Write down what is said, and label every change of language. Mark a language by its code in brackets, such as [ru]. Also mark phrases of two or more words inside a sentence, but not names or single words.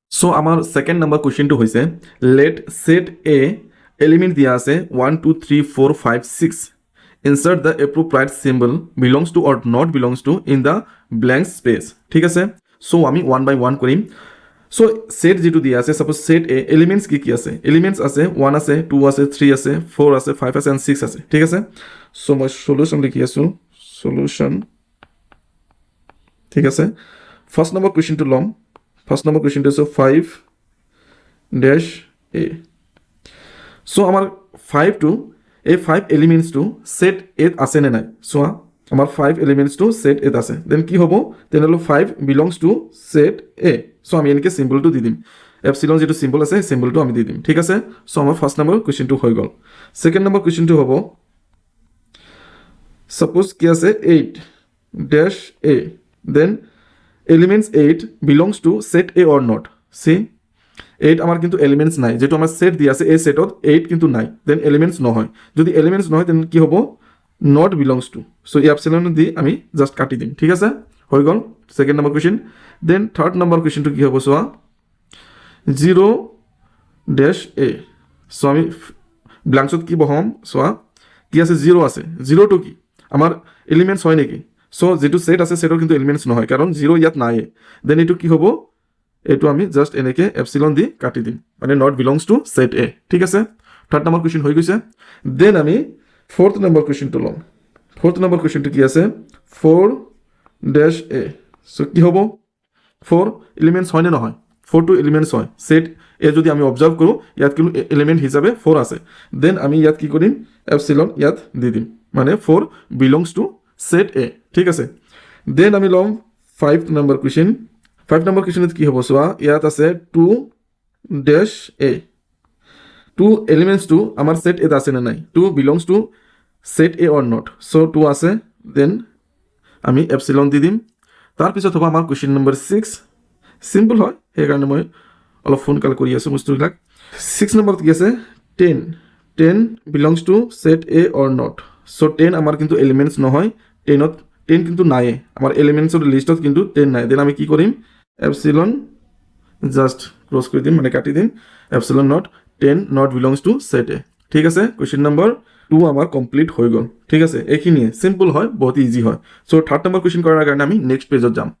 [as] সো আমার [en] second number [as] কোশ্চেনটো হৈছে [en] let set A element [as] দিয়া আছে 1 2 3 4 5 6 [en] insert the appropriate symbol belongs to or not belongs to in the blank space [as] ঠিক আছে সো আমি 1 বাই 1 কৰিম সো সেট যেটো দিয়া আছে [en] suppose set A elements [as] কি কি আছে এলিমেন্টস আছে 1 আছে 2 আছে 3 আছে 4 আছে 5 আছে and 6 আছে ঠিক আছে সো মই সলিউশন লিখি আছো সলিউশন ঠিক আছে [en] first number [as] কোশ্চেনটো লম [en] first number [as] কোশ্চেনটো আছে [en] 5 dash A [as] সো আমার 5 টু এই 5 এলিমেন্টস টু সেট এ আছে নে নাই সো আমার 5 এলিমেন্টস টু সেট এ আছে দেন কি হবো দেন হলো [en] 5 belongs to set A [as] সো আমি এনেকে সিম্বলটো দি দিম এপসিলন যেটো সিম্বল আছে সিম্বলটো আমি দি দিম ঠিক আছে সো আমার ফার্স্ট নাম্বার কোশ্চেনটো হৈ গল [en] second number [as] কোশ্চেনটো হবো সাপোজ কি আছে [en] 8 dash A [as] দেন এলিমেন্টস [en] 8 belongs to set A or not [as] সি 8 আমার কিন্তু এলিমেন্টস নাই যেটো আমার সেট দি আছে এই সেটত 8 কিন্তু নাই দেন এলিমেন্টস নহয় যদি এলিমেন্টস নহয় দেন কি হবো [en] not belongs to [as] সো এই এপসিলন দি আমি জাস্ট কাটি দিম ঠিক আছে হৈ গল [en] second number question [as] দেন [en] third number [as] কোশ্চেনটো কি হবো সোয়া [en] 0 dash A [as] সো আমি ব্ল্যাঙ্কসত কি বহাম সোয়া কি আছে 0 আছে 0 টু কি আমার এলিমেন্টস হয় নেকি সো যেটো সেট আছে সেটৰ কিন্তু এলিমেন্টস নহয় কাৰণ 0 ইয়াত নাই দেন এটো কি হবো এটো আমি জাস্ট এনেকে এপসিলন দি কাটি দিম মানে [en] not belongs to set A [as] ঠিক আছে [en] third number question [as] হৈ গৈছে দেন আমি [en] fourth number [as] কোশ্চেনটো লম [en] fourth number [as] কোশ্চেনটো কি আছে 4 ড্যাশ এ সো কি হবো 4 এলিমেন্টস হয় না নহয় 4 টু এলিমেন্টস হয় সেট এ যদি আমি অবজার্ভ কৰো ইয়াত কিন্তু এলিমেন্ট হিচাপে 4 আছে দেন আমি ইয়াত কি কৰিম এপসিলন ইয়াত দি দিম মানে [en] 4 belongs to set A [as] ঠিক আছে দেন আমি লম [en] 5 number question [as] 5 নাম্বার কোশ্চেনত কি হবো সোয়া ইয়াত আছে [en] 2 dash A [as] 2 এলিমেন্টস টু আমার সেট এ আছে না নাই [en] 2 belongs to set A or not [as] সো 2 আছে দেন আমি এপসিলন দি দিম তার পিছত হবো আমার [en] question number 6 [as] সিম্পল হয় সেই কাৰণে মই অলপ [en] phone call [as] কৰি আছো বস্তুবিলাক 6 নম্বৰত কি আছে [en] 10 belongs to set A or not [as] সো 10 আমার কিন্তু এলিমেন্টস নহয় 10 কিন্তু নাই আমার এলিমেন্টসৰ লিষ্টত কিন্তু 10 নাই দেন আমি কি কৰিম এপসিলন জাস্ট ক্লোজ কৰি দিম মানে কাটি দিম এপসিলন নট 10 [en] not belongs to set A [as] ঠিক আছে [en] question number 2 [as] আমার কমপ্লিট হৈ গল ঠিক আছে এইখিনিয়ে সিম্পল হয় বহুত ইজি হয় সো [en] third number question [as] কৰাৰ কাৰণে আমি [en] next page [as] যাম